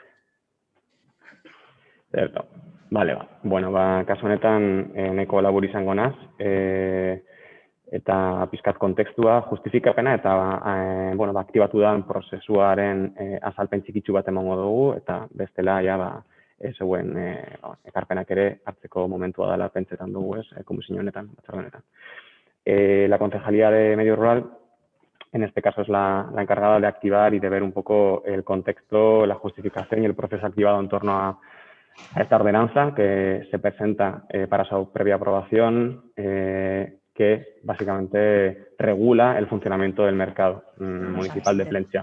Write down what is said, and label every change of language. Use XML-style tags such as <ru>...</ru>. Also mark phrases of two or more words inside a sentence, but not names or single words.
<eu>Zerto,</eu> <es>vale, bueno,</es> <eu>kasu honetan nahiko labur izango naz, eta pizkat kontekstua justifikapena eta bueno, aktibatu da prozesuaren azalpen txikitsu bat emango dugu eta bestela ja zeuen ekarpenak ere hartzeko momentua dela pentsetan dugu, komisio honetan, batzorde honetan.</eu> <es>La Concejalía de Medio Rural, en este caso, es la encargada de activar y de ver un poco el contexto, la justificación y el proceso activado en torno a esta ordenanza que se presenta para su previa aprobación, que básicamente regula el funcionamiento del mercado municipal de Plentzia.</es>